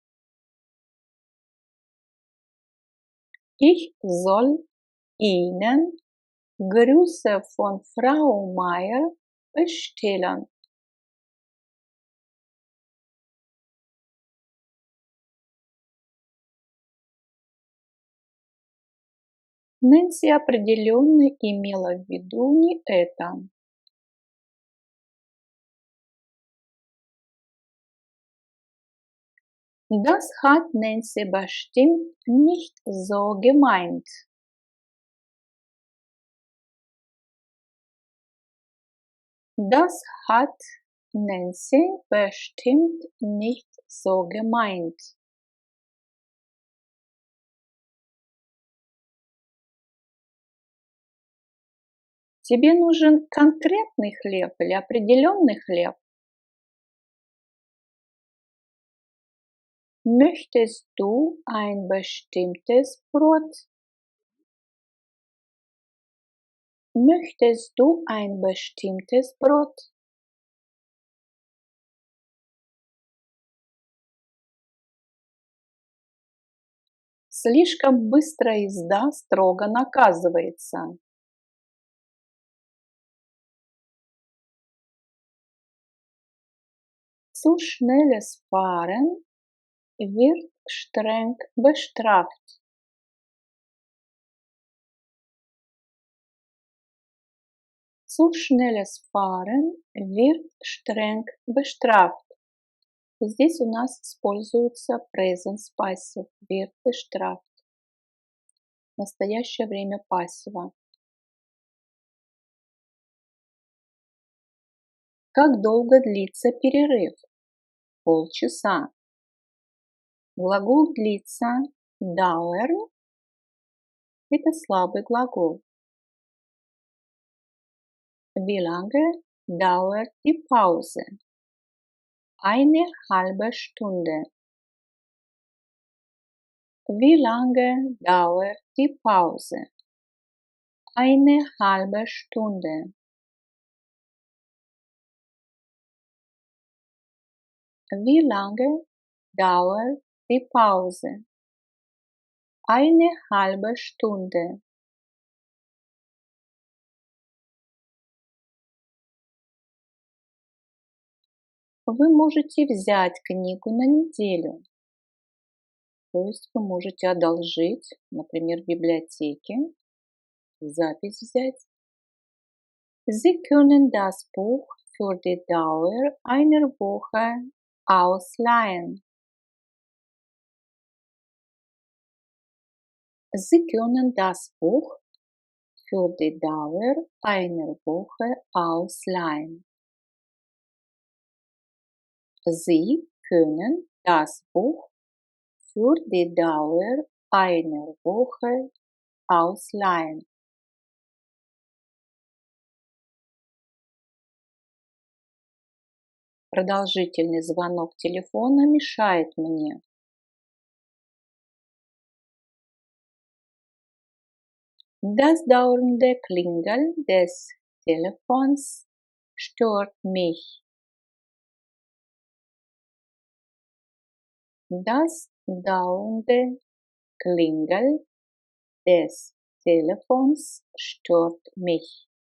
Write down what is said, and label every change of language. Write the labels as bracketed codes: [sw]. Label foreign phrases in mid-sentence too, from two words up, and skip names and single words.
[de] Ich soll Ihnen Grüße von Frau Meier bestellen. [ru] Нэнси определенно имела в виду не это. [de] Das hat Nancy bestimmt nicht so gemeint. Das hat Nancy bestimmt nicht so gemeint. [ru] Тебе нужен конкретный хлеб или определенный хлеб? [de] Möchtest du ein bestimmtes Brot? Möchtest du ein bestimmtes Brot? [ru] Слишком быстрая езда строго наказывается. [de] Zu schnelles Fahren wird streng bestraft. Zu schnelles Fahren wird streng bestraft. [ru] Здесь у нас используется [en] present passive, [de] wird bestraft. [ru] Настоящее время пассива. Как долго длится перерыв? Полчаса. Глагол длится dauern – это слабый глагол. [de] Wie lange dauert die Pause? Eine halbe Stunde. Wie lange dauert die Pause? Eine halbe Stunde. Wie lange dauert die Pause? Eine halbe Stunde. [ru] Вы можете взять книгу на неделю. То есть вы можете одолжить, например, в библиотеке, запись взять. [de] Sie können das Buch für die Dauer einer Woche ausleihen. Sie können das Buch für die Dauer einer Woche ausleihen. Sie können das Buch für die Dauer einer Woche ausleihen. [ru] Продолжительный звонок телефона мешает мне. [de] Das dauernde Klingeln des Telefons stört mich. Das dauernde Klingeln des Telefons stört mich.